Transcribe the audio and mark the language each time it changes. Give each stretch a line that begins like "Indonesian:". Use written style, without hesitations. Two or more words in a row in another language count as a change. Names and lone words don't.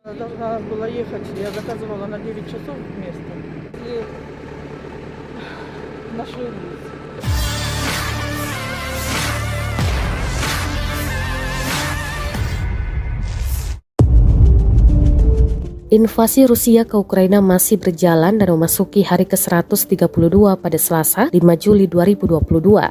Russian: Должна была ехать, я заказывала на 9 часов место. И наши улицы.
Indonesian: Invasi Rusia ke Ukraina masih berjalan dan memasuki hari ke-132 pada Selasa, 5 Juli 2022.